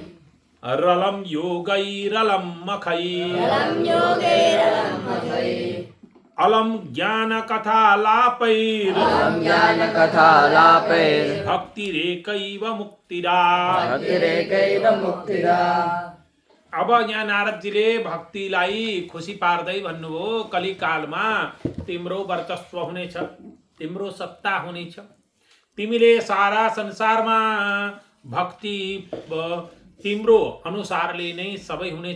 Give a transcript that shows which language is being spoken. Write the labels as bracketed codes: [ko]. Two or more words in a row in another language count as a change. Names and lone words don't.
[sa] रलं योगैरलं मखैः अलं योगैरलं मखैः अलम ज्ञान कथालापैर अलं ज्ञानकथालापैर् भक्तिरेकैव मुक्तिदा। भक्तिरेकैव मुक्तिदा। [ne] अब यहाँ नारदजीले भक्तिलाई खुसी पार्दै भन्नुभयो, कलिकालमा तिम्रो वर्चस्व हुनेछ, तिम्रो सत्ता हुनेछ, तिमीले सारा संसारमा भक्ति तिम्रो अनुसारले नै सबै हुनेछ।